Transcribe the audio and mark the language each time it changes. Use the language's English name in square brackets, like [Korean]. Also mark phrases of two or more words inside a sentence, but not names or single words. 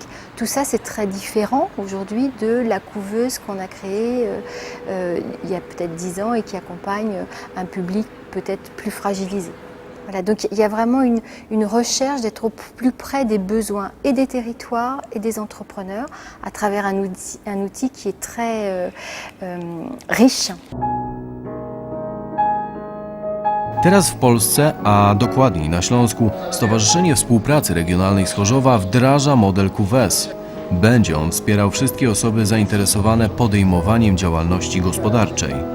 [French] Tout ça, c'est très différent aujourd'hui de la couveuse qu'on a créée il y a peut-être 10 ans et qui accompagne un public peut-être plus fragilisé. Voilà, donc il y a vraiment une recherche d'être au plus près des besoins et des territoires et des entrepreneurs à travers un outil qui est très riche. [Polish] Teraz w Polsce, a dokładniej na Śląsku, Stowarzyszenie Współpracy Regionalnej z Chorzowa wdraża model QWES. Będzie on wspierał wszystkie osoby zainteresowane podejmowaniem działalności gospodarczej.